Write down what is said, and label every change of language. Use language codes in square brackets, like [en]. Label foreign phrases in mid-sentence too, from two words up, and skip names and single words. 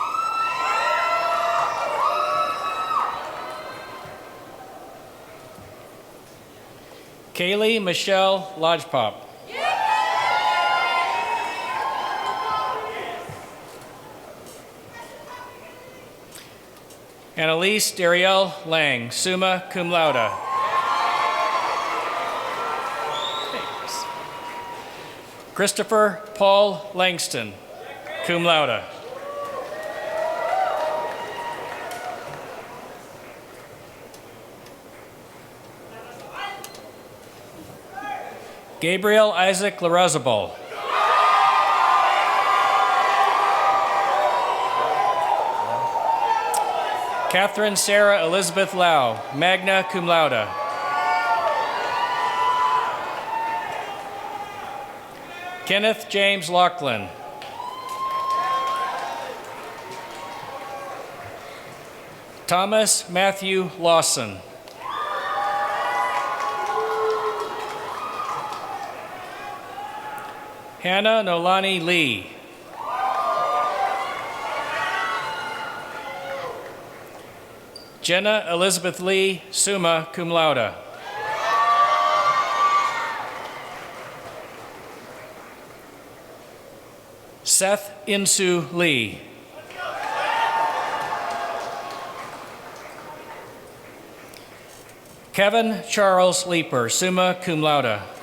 [en] Kaylee Michelle Lodgepop. Annalise Darielle Lang, [la] summa cum laude. [en] Thanks. Christopher Paul Langston, [la] cum laude. [en] Gabriel Isaac Larazabal. Catherine Sarah Elizabeth Lau, [la] magna cum laude. [en] Kenneth James Laughlin. Thomas Matthew Lawson. Hannah Nolani Lee. Jenna Elizabeth Lee, [la] summa cum laude. [en] Seth Insu Lee. Kevin Charles Leeper, [la] summa cum laude.